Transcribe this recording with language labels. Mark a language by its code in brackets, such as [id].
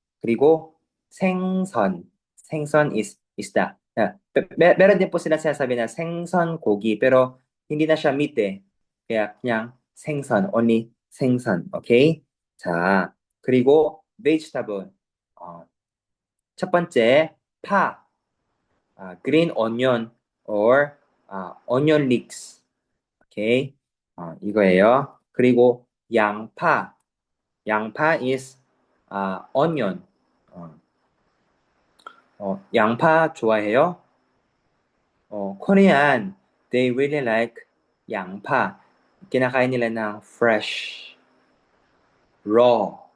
[tl] 그리고 생선 is isda. Meron din po sila sinasabi na 생선 고기 pero hindi na siya meat eh. [ko] Kaya 그냥 생선, only 생선. 오케이? 자, 그리고 vegetable. 첫 번째 파, [en] green onion or onion leeks. [ko] 오케이? 이거예요. 그리고 양파 is onion. 양파 좋아해요? [en] Korean, they really like 양파. [tl] Kinakain nila ng fresh, raw.